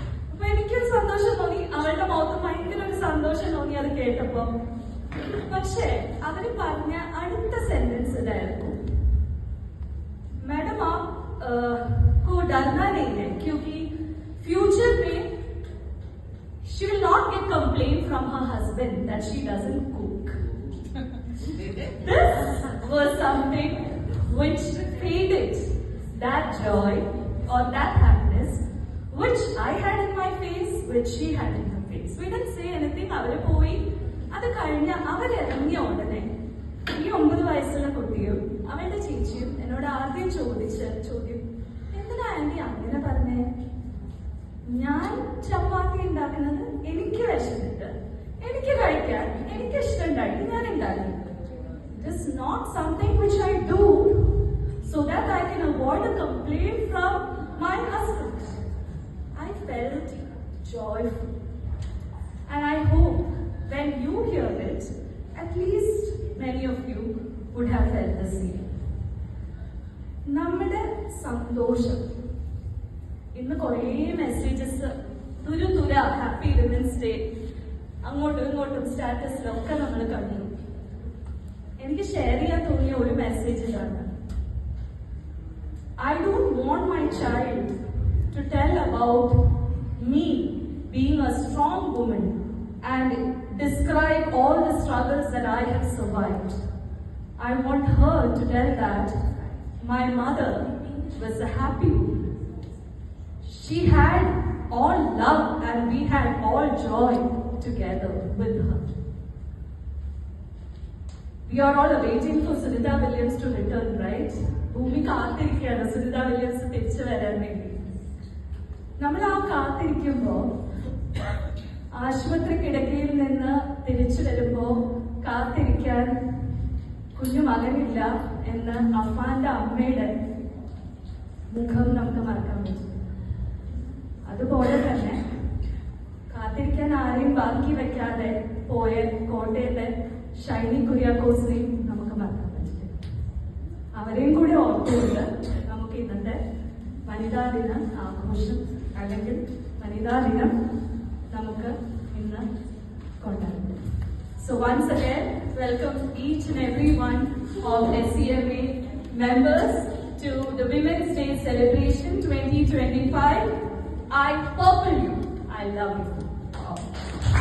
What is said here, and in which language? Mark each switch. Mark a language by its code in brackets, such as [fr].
[ml] അപ്പൊ എനിക്കൊരു സന്തോഷം തോന്നി, അവളുടെ മുഖത്ത് ഭയങ്കര ഒരു സന്തോഷം തോന്നി അത് കേട്ടപ്പോ. പക്ഷേ അവര് പറഞ്ഞ അടുത്ത സെന്റൻസ് ഇതായിരുന്നു, [hi] मैडम आपको डरना नहीं है क्योंकि फ्यूचर में [en] she will not get complaint from her husband that she doesn't cook. This was something which faded that joy or that happiness which I had in my face, which she had in her face. We didn't say anything. [ml] അവര് പോയി. അത് കഴിഞ്ഞ അവരിറങ്ങിയ ഉടനെ ഈ 9 വയസ്സുള്ള കുട്ടിയും അവളുടെ ചേച്ചിയും എന്നോട് ആദ്യം ചോദിച്ച ചോദ്യം, എന്തിനാ ആന്റി അങ്ങനെ പറഞ്ഞേ? ഞാൻ ചപ്പാത്തി ഉണ്ടാക്കുന്നത് എനിക്ക് വിശന്നിട്ട് എനിക്ക് കഴിക്കാൻ എനിക്ക് ഇഷ്ടമുണ്ടായിട്ട് ഞാൻ ഉണ്ടാക്കി. [en] It is not something which I do so that I can avoid a complaint from my husband. I felt joyful, and I hope when you hear it, at least many of you would have felt the same. [ml] നമ്മുടെ സന്തോഷം ഇന്ന് കുറേ messages തുര happy women's day അങ്ങോട്ടും ഇങ്ങോട്ടും സ്റ്റാറ്റസിലൊക്കെ നമ്മൾ കണ്ടു. എനിക്ക് share ചെയ്യാൻ തോന്നിയ ഒരു മെസ്സേജ് ഇതാണ്, [en] I don't want my child to tell about me being a strong woman and describe all the struggles that I have survived. I want her to tell that my mother was a happy woman. She had all love and we had all joy together with her. We are all waiting for Sunita Williams to return, right? [ml] ഭൂമി കാത്തിരിക്കുകയാണ് Sunitha Williams തിരിച്ചു വരാൻ വേണ്ടി. നമ്മൾ ആ കാത്തിരിക്കുമ്പോ ആശുപത്രി കിടക്കയിൽ നിന്ന് തിരിച്ചു വരുമ്പോ കാത്തിരിക്കാൻ കുഞ്ഞു മകനില്ല എന്ന് അഫാന്റെ അമ്മയുടെ മുഖം നമുക്ക് മറക്കാൻ പറ്റും. അതുപോലെ തന്നെ കാത്തിരിക്കാൻ ആരെയും ബാക്കി വെക്കാതെ പോയ കോട്ടയത്തെ ഷൈനി കുര്യാക്കോസിനെയും നമുക്ക് മറക്കാൻ പറ്റില്ല. അവരെയും കൂടി ഓർത്തുകൊണ്ട് നമുക്ക് ഇന്നത്തെ വനിതാ ദിന ആഘോഷം അല്ലെങ്കിൽ വനിതാ ദിനം നമുക്ക് ഇന്ന് കൊണ്ടാടാം. [en] So once again, welcome each and every one of SCMA members to the Women's Day celebration 2025. I purple you. I love you.